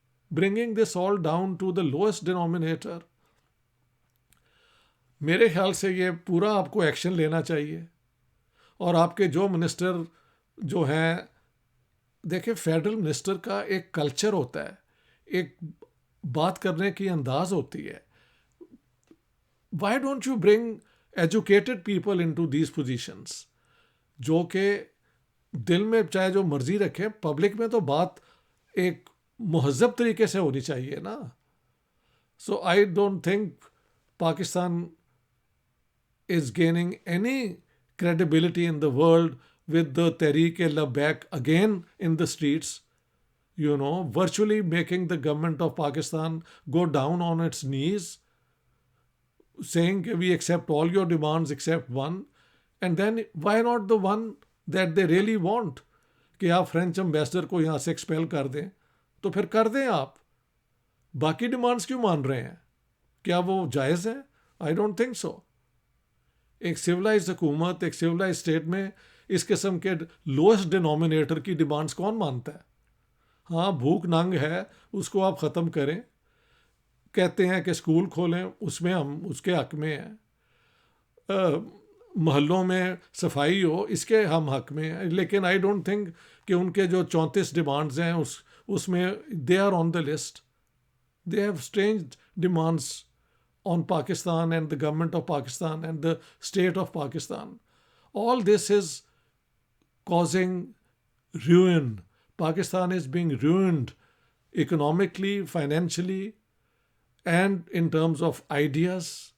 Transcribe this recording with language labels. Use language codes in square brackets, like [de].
[en] bringing this all down to the lowest denominator. [ur] میرے خیال سے یہ پورا آپ کو ایکشن لینا چاہیے. اور آپ کے جو منسٹر جو ہیں، دیکھیں فیڈرل منسٹر کا ایک کلچر ہوتا ہے، ایک بات کرنے کی انداز ہوتی ہے. [en] why don't you bring educated people into these positions, [ur] جو کہ دل میں چاہے جو مرضی رکھیں، پبلک میں تو بات ایک مہذب طریقے سے ہونی چاہیے نا. [en] So I don't think Pakistan is gaining any credibility in the world with the Tehreek-e-Labbaik again in the streets, virtually making the government of Pakistan go down on its knees, saying we accept all your demands except one. And then why not the one that they really want? [ur] کہ آپ French ambassador کو یہاں سے expel کر دیں تو پھر کر دیں. آپ باقی ڈیمانڈس کیوں مان رہے ہیں؟ کیا وہ جائز ہیں؟ [en] I don't think so. [ur] ایک سویلائز حکومت، ایک سویلائز اسٹیٹ میں اس قسم کے لوئسٹ ڈینومینیٹر کی ڈیمانڈس کون مانتا ہے؟ ہاں بھوک ننگ ہے، اس کو آپ ختم کریں. کہتے ہیں کہ اسکول کھولیں، اس میں ہم اس کے حق میں ہیں. محلوں میں صفائی ہو، اس کے ہم حق میں ہیں. لیکن [en] I don't think [ur] کہ ان کے جو 34 ڈیمانڈز ہیں اس میں [en] They are on the list. They have strange demands on Pakistan and the government of Pakistan and the state of Pakistan. All this is causing ruin. Pakistan is being ruined economically, financially, and in terms of ideas.